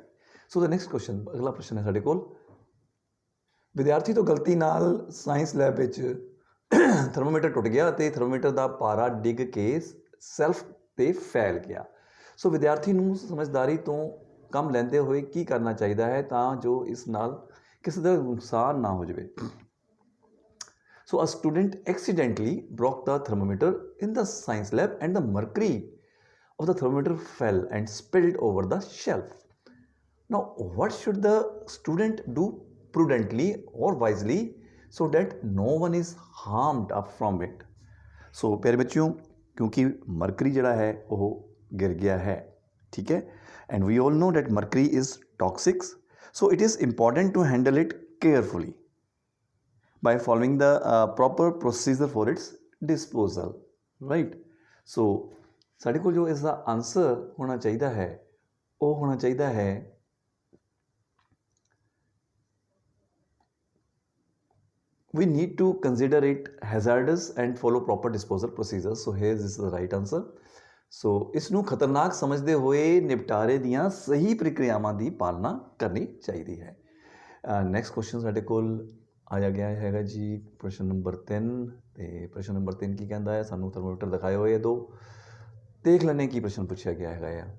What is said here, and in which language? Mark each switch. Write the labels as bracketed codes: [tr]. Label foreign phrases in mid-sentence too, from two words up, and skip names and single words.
[pa] ਸੋ [en] the next question, [pa] ਅਗਲਾ ਪ੍ਰਸ਼ਨ ਹੈ ਸਾਡੇ ਕੋਲ। ਵਿਦਿਆਰਥੀ ਤੋਂ ਗਲਤੀ ਨਾਲ ਸਾਇੰਸ ਲੈਬ ਵਿੱਚ ਥਰਮੋਮੀਟਰ ਟੁੱਟ ਗਿਆ ਅਤੇ ਥਰਮੋਮੀਟਰ ਦਾ ਪਾਰਾ ਡਿੱਗ ਕੇ ਸੈਲਫ 'ਤੇ ਫੈਲ ਗਿਆ। ਸੋ ਵਿਦਿਆਰਥੀ ਨੂੰ ਸਮਝਦਾਰੀ ਤੋਂ ਕੰਮ ਲੈਂਦੇ ਹੋਏ ਕੀ ਕਰਨਾ ਚਾਹੀਦਾ ਹੈ ਤਾਂ ਜੋ ਇਸ ਨਾਲ ਕਿਸੇ ਦਾ ਨੁਕਸਾਨ ਨਾ ਹੋ ਜਾਵੇ? [en] So a student accidentally broke the thermometer in the science lab and the mercury of the thermometer fell and spilled over the shelf. Now, what should the student do prudently or wisely so that no one is harmed up from it? So, [hi] प्यारे बच्चों, क्योंकि मरकरी जड़ा है वो गिर गया है, ठीक है, [en] and we all know that mercury is toxic, so it is important to handle it carefully by following the proper procedure for its disposal, right? [pa] So ਸਾਡੇ ਕੋਲ ਜੋ ਇਸ ਦਾ ਆਨਸਰ ਹੋਣਾ ਚਾਹੀਦਾ ਹੈ ਉਹ ਹੋਣਾ ਚਾਹੀਦਾ ਹੈ [en] we need to consider it hazardous and follow proper disposal procedures. So here this is the right answer. [pa] So ਇਸ ਨੂੰ ਖਤਰਨਾਕ ਸਮਝਦੇ ਹੋਏ ਨਿਪਟਾਰੇ ਦੀਆਂ ਸਹੀ ਪ੍ਰਕਿਰਿਆਵਾਂ ਦੀ ਪਾਲਣਾ ਕਰਨੀ ਚਾਹੀਦੀ ਹੈ। [en] next question [pa] ਸਾਡੇ ਕੋਲ ਆਇਆ ਗਿਆ ਹੈਗਾ ਜੀ ਪ੍ਰਸ਼ਨ ਨੰਬਰ 3, ਅਤੇ ਪ੍ਰਸ਼ਨ ਨੰਬਰ 3 ਕੀ ਕਹਿੰਦਾ ਹੈ? ਸਾਨੂੰ ਥਰਮੋਮੀਟਰ ਦਿਖਾਏ ਹੋਏ ਆ 2, ਦੇਖ ਲੈਂਦੇ ਕੀ ਪ੍ਰਸ਼ਨ ਪੁੱਛਿਆ ਗਿਆ ਹੈਗਾ ਆ।